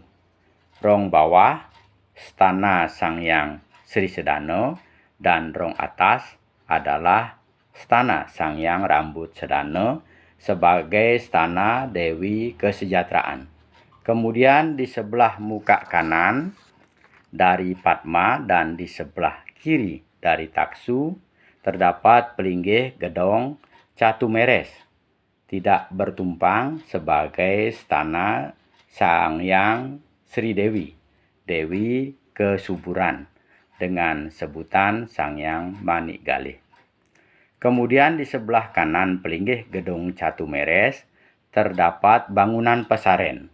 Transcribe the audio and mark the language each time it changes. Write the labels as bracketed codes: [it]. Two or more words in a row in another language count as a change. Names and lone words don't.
[id] Rong bawah, Stana Sangyang Sri Sedana, dan rong atas adalah Stana Sangyang Rambut Sedana sebagai Stana Dewi Kesejahteraan. Kemudian di sebelah muka kanan dari Padma dan di sebelah kiri dari Taksu terdapat pelinggih gedong Catumeres, tidak bertumpang sebagai Stana Sangyang Sri Dewi, Dewi Kesuburan, dengan sebutan Sangyang Manikgalih. Kemudian di sebelah kanan pelinggih gedung Catumeres terdapat bangunan pesaren.